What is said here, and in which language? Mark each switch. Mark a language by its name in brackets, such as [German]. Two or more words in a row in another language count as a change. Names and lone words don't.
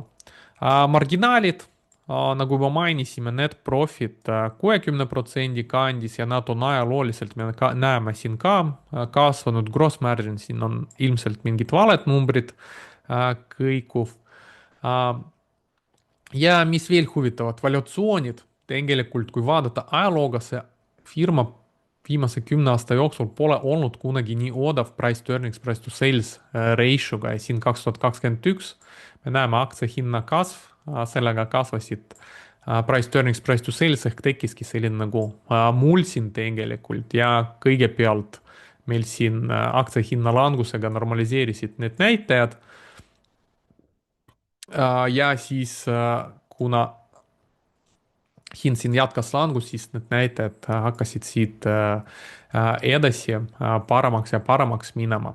[Estonian] Marginaalid, nagu juba mainisime, [English] net profit [Estonian] 60% kandis ja nad on ajalooliselt, me näeme siin ka kasvanud, [English] gross margin, [Estonian] siin on ilmselt mingid valed numbrid kõikuv. Ja mis veel huvitavad, valuatsioonid, tegelikult kui vaadata ajalooga, see firma viimase 10 aasta jooksul pole olnud kunagi nii odav [English] price to earnings, price to sales ratio'ga [Estonian] ja siin 2021 me näeme aktsia hinna kasv, sellega kasvasid [English] price to earnings, price to sales [Estonian] ehk tekkiski selline nagu mull siin tegelikult ja kõigepealt meil siin aktsia hinna langusega normaliseerisid need näitajad. Ja siis kuna hind siin jätkas langust, siis need näitajad hakkasid siit edasi paremaks ja paremaks minema.